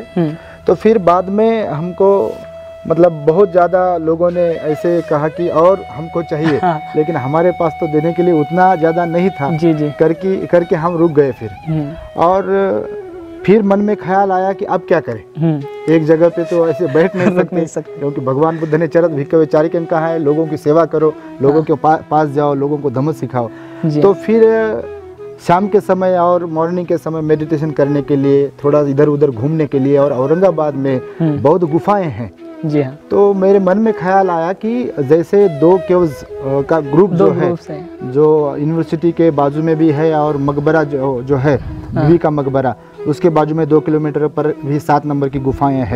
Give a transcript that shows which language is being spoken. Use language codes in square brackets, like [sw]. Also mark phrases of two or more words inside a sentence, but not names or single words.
[hi] तो फिर बाद में हमको मतलब बहुत ज़्यादा लोगों ने ऐसे कहा कि और हमको चाहिए, लेकिन हमारे पास तो देने के लिए उतना ज़्यादा नहीं था, जी। करके हम रुक गए फिर। और फिर मन में ख्याल आया कि अब क्या करें, एक जगह पे तो ऐसे बैठ नहीं सकते, क्योंकि भगवान बुद्ध ने [pi] चरत भिक्खवे चारिकं [hi] कहा है, लोगों की सेवा करो, लोगों के पास जाओ, लोगों को धम्म सिखाओ। तो फिर शाम के समय और मॉर्निंग के समय मेडिटेशन करने के लिए, थोड़ा इधर उधर घूमने के लिए, और औरंगाबाद में बौद्ध गुफाएं हैं, जी हाँ, तो मेरे मन में ख्याल आया कि जैसे 2 केव्स का ग्रुप जो है, जो यूनिवर्सिटी के बाजू में भी है, और मकबरा जो है बीवी का मकबरा, उसके बाजू में 2 किलोमीटर पर भी 7 नंबर की गुफाएं हैं।